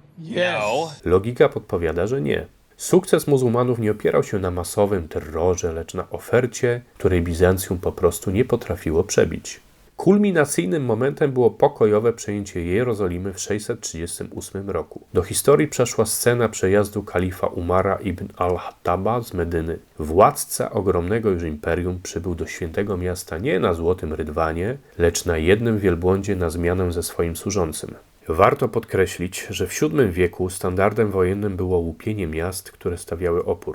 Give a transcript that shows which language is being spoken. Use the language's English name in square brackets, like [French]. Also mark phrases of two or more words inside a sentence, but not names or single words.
[Polish] Logika podpowiada, że nie. Sukces muzułmanów nie opierał się na masowym terrorze, lecz na ofercie, której Bizancjum po prostu nie potrafiło przebić. Kulminacyjnym momentem było pokojowe przejęcie Jerozolimy w 638 roku. Do historii przeszła scena przejazdu kalifa Umara ibn al-Hattaba z Medyny. Władca ogromnego już imperium przybył do świętego miasta nie na złotym rydwanie, lecz na jednym wielbłądzie na zmianę ze swoim służącym. Warto podkreślić, że w VII wieku standardem wojennym było łupienie miast, które stawiały opór.